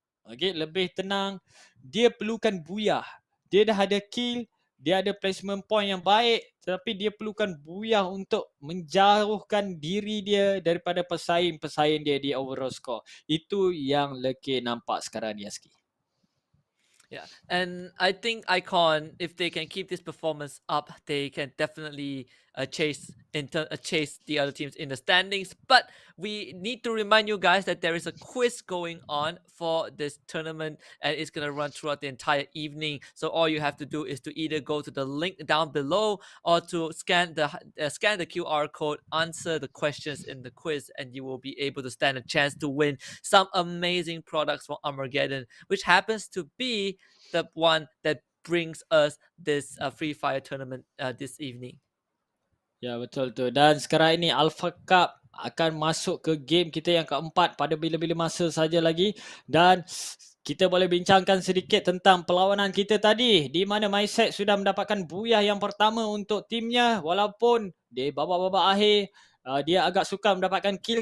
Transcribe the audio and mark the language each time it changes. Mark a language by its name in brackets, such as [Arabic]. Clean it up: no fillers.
[Malay] Okay, lebih tenang. Dia perlukan booyah. Dia dah ada kill, dia ada placement point yang baik, tetapi dia perlukan booyah untuk menjauhkan diri dia daripada pesaing-pesaing dia di overall score. Itu yang Leke nampak sekarang ni, Aski. [English] Yeah, and I think Icon, if they can keep this performance up, they can definitely chase the other teams in the standings. But we need to remind you guys that there is a quiz going on for this tournament, and it's gonna run throughout the entire evening. So all you have to do is to either go to the link down below or to scan the QR code, answer the questions in the quiz, and you will be able to stand a chance to win some amazing products from Armageddon, which happens to be the one that brings us this Free Fire tournament this evening. [Malay] Ya, betul tu. Dan sekarang ini Alpha Cup akan masuk ke game kita yang keempat pada bila-bila masa saja lagi. Dan kita boleh bincangkan sedikit tentang perlawanan kita tadi, di mana Mindset sudah mendapatkan booyah yang pertama untuk timnya. Walaupun di babak-babak akhir dia agak sukar mendapatkan kill.